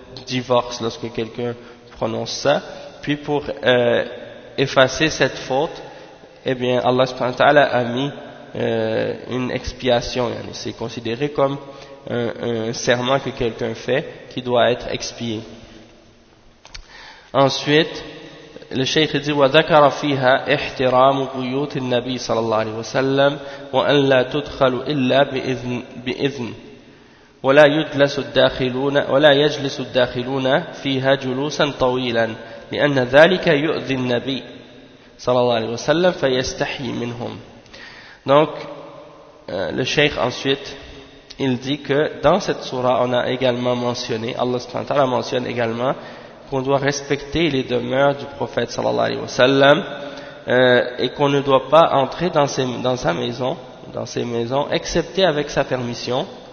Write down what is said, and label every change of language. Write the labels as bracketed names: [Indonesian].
[French] divorce, lorsque quelqu'un prononce ça. Puis pour effacer cette faute, eh bien, Allah subhanahu wa ta'ala a mis une expiation. C'est considéré comme un serment que quelqu'un fait qui doit être expié. Ensuite, le shaykh dit [Arabic] وذكر فيها احترام بيوت النبي صلى الله عليه وسلم وأن لا تدخل إلا بإذن ولا يجلس الداخلون فيها جلوسا طويلا لأن ذلك يؤذي النبي صلى الله عليه وسلم فيستحي منهم. [French] Donc le shaykh ensuite il dit que dans cette sourate on a également mentionné, Allah subhanahu wa ta'ala mentionne également qu'on doit respecter les demeures du prophète sallallahu alayhi wa sallam, et qu'on ne doit pas entrer dans sa maison, excepté avec sa permission.